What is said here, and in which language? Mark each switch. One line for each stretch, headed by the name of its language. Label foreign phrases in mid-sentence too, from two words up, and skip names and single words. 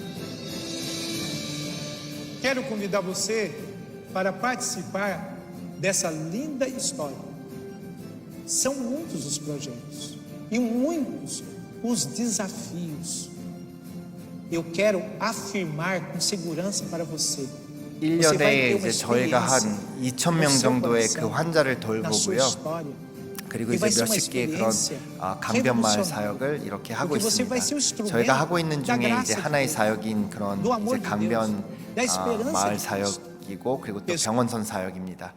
Portuguese: Quero convidar você para participar dessa linda história. São muitos os projetos e muitos os desafios. Eu quero afirmar com segurança para você.
Korean: 1년에 이제 저희가 한 2,000명 정도의 그 환자를 돌보고요. 그리고 이제 몇십 개의 그런 강변마을 사역을 이렇게 하고 있습니다. 저희가 하고 있는 중에 이제 하나의 사역인 그런 이제 강변 마을 사역이고 그리고 또 병원선 사역입니다.